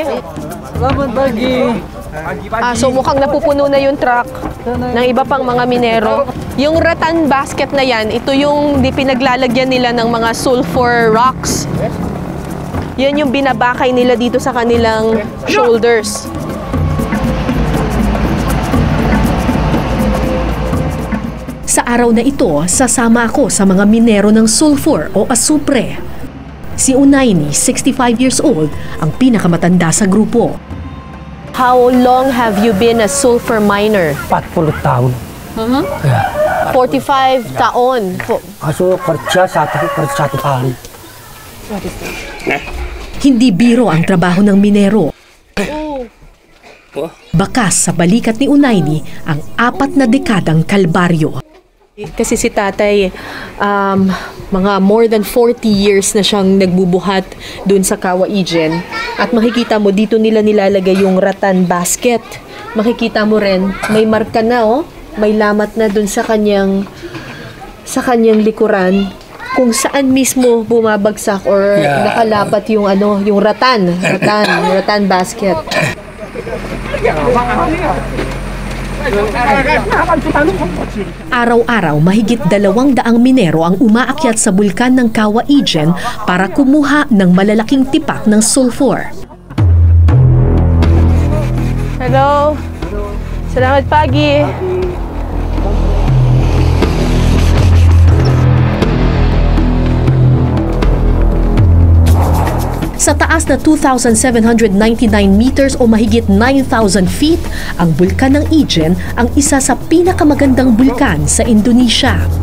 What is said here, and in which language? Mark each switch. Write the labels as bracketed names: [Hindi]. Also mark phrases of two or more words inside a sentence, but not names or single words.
[Indonesian] Selamat pagi. [Filipino] So mukhang napupuno na yung truck ng iba pang mga minero. Yung [English] rattan basket [Filipino] na yan, ito yung pinaglalagyan nila ng mga [English] sulfur rocks. [Filipino] Yan yung binabakay nila dito sa kanilang shoulders. Sa araw na ito, sasama ako sa mga minero ng sulfur o asupre. Si Unaini, 65 [English] years old, [Filipino] ang pinakamatanda sa grupo. [English] How long have you been a sulfur miner? [Indonesian] 40 tahun. [Filipino] Yeah. 45 taon. [Indonesian] Kaso kerja satu kali. [Filipino] Hindi biro ang trabaho ng minero. Bakas sa balikat ni Unaini ang 4 na dekadang kalbaryo. Kasi si tatay, mga [English] more than 40 years [Filipino] na siyang nagbubuhat dun sa Cawaigen. At makikita mo, dito nila nilalagay yung [English] rattan basket. [Filipino] Makikita mo rin, may marka na, oh. May lamat na dun sa kanyang likuran. Kung saan mismo bumabagsak or nakalapat yung yung [English] rattan basket. [Filipino] Araw-araw, mahigit 200 minero ang umaakyat sa bulkan ng Cawaigen para kumuha ng malalaking tipak ng sulfur. Hello. [Indonesian] Selamat pagi. [Filipino] Sa taas na 2,799 meters o mahigit 9,000 feet, ang bulkan ng Ijen ang isa sa pinakamagandang bulkan sa Indonesia.